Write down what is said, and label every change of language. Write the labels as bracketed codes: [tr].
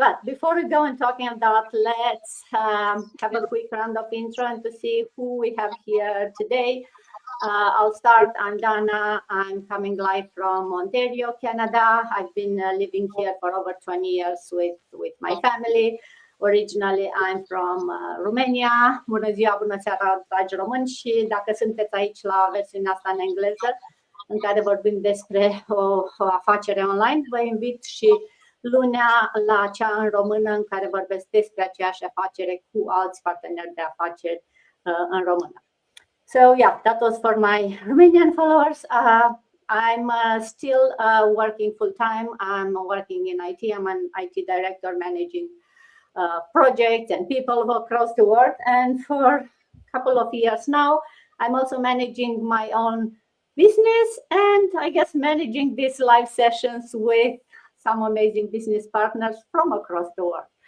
[en] But before we go and talking about, let's have a quick round of intro and to see who we have here today. I'll start. I'm Dana. I'm coming live from Ontario, Canada. I've been living here for over 20 years with my family. Originally, I'm from Romania. [ro] Bună ziua, bună seara, dragi români, și dacă sunteți aici la versiunea asta în engleză, în care vorbim despre o afacere online, vă invit și lunea la cea în română, în care vorbesc despre aceeași afacere cu alți parteneri de afaceri în română. [en] So yeah, that was for my Romanian followers. I'm still working full time. I'm working in IT. I'm an IT director managing projects and people across the world. And for a couple of years now, I'm also managing my own business and I guess managing these live sessions with some amazing business partners from across the world.